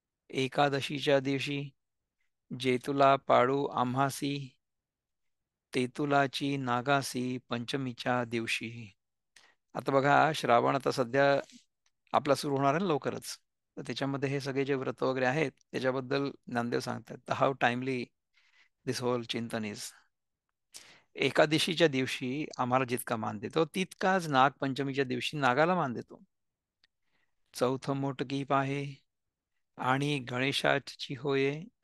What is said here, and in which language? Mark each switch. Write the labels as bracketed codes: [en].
[mr] एकादशीच्या दिवशी जेतुला पाळू आम्हासी, तेतुलाची नागासी पंचमीच्या दिवशी. आता बघा, श्रावण आता सध्या आपला सुरू होणार आहे ना लवकरच, तर त्याच्यामध्ये हे सगळे जे व्रत वगैरे आहेत त्याच्याबद्दल ज्ञानदेव सांगतात. [en] How timely this whole चिंतन is. [mr] एकादशीच्या दिवशी आम्हाला जितका मान देतो तितकाच नागपंचमीच्या दिवशी नागाला मान देतो. चौथं मोठं आहे आणि गणेशाची होय.